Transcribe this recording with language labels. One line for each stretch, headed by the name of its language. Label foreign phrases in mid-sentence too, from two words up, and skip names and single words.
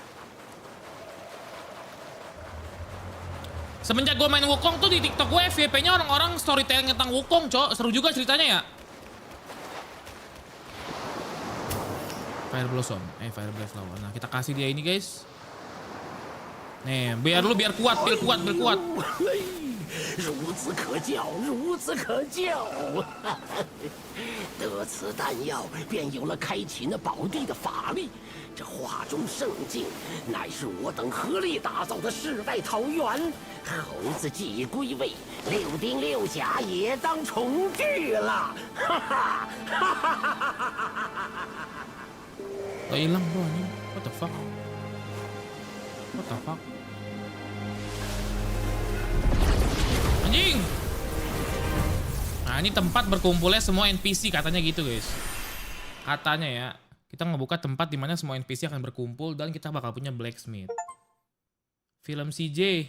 Indonesian: Semenjak gue main Wukong tuh di TikTok gue FYP-nya orang-orang storytelling tentang Wukong cok, seru juga ceritanya ya.
English: Fire Blossom, Fire Blast Flower.
Indonesian: Nah kita kasih dia ini guys. Nih, biar kuat.
Chinese: 孺子可教，孺子可教。得此丹药，便有了开启那宝地的法力。这画中圣境，乃是我等合力打造的世外桃源。猴子既归位，6丁6甲也当重聚了。哈哈哈哈哈哈！
Indonesian: Hilang bro ini.
English: What the fuck? What the fuck?
Indonesian: Anjing! Nah ini tempat berkumpulnya semua NPC katanya gitu guys. Katanya ya. Kita ngebuka tempat dimana semua NPC akan berkumpul dan kita bakal punya blacksmith. Film CJ.